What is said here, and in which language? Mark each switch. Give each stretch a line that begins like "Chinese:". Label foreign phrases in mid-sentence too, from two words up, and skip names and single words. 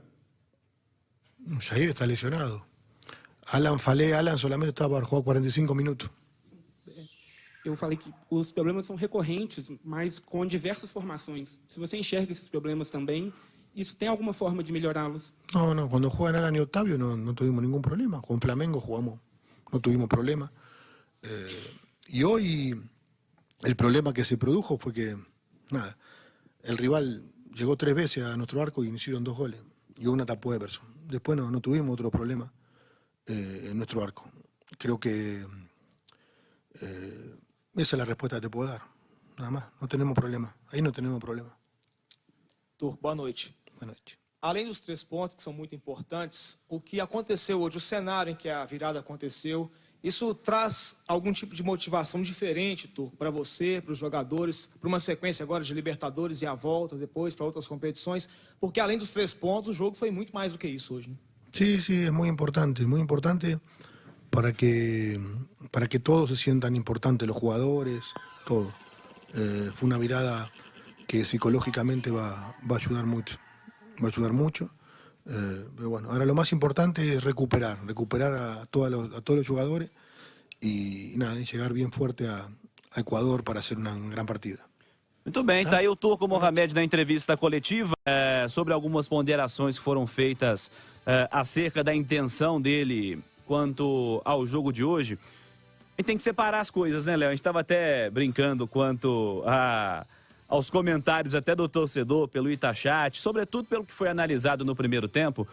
Portuguese: O Jair está lesionado.
Spanish: Alan solamente estava para jugar 45 minutos.
Portuguese: Eu falei que os problemas são recorrentes, mas com diversas formações. Se você enxerga esses problemas também, isso tem alguma forma de melhorá-los?
Spanish: No, cuando juegan Alan y Otavio no tuvimos ningún problema. Con Flamengo jugamos, no tuvimos problema. Y hoy el problema que se produjo fue que, nada, el rival llegó 3 veces a nuestro arco y hicieron 2 goles. Y una tapó Everson. Después no tuvimos otro problema en nuestro arco. Creo que esa es la respuesta que te puedo dar. Nada más, no tenemos problema. Ahí no tenemos problema.
Portuguese: Turco, boa noite. Boa noite. Além dos 3 pontos, que são muito importantes, o que aconteceu hoje, o cenário em que a virada aconteceu, isso traz algum tipo de motivação diferente, Turco, para você, para os jogadores, para uma sequência agora de Libertadores e a volta depois para outras competições, porque além dos 3 pontos, o jogo foi muito mais do que isso hoje, né?
Spanish: Sí, es muy importante para que todos se sientan importantes, los jugadores, todo. Fue una virada que psicológicamente va a ayudar mucho. Pero bueno, ahora lo más importante es recuperar a todos los jugadores y nada, y llegar bien fuerte a Ecuador para hacer una gran partida.
Portuguese: Muito bem, tá aí o Turco Mohamed na entrevista coletiva sobre algumas ponderações que foram feitas acerca da intenção dele quanto ao jogo de hoje. A gente tem que separar as coisas, né, Léo? A gente estava até brincando quanto aos comentários até do torcedor pelo Itachat, sobretudo pelo que foi analisado no primeiro tempo.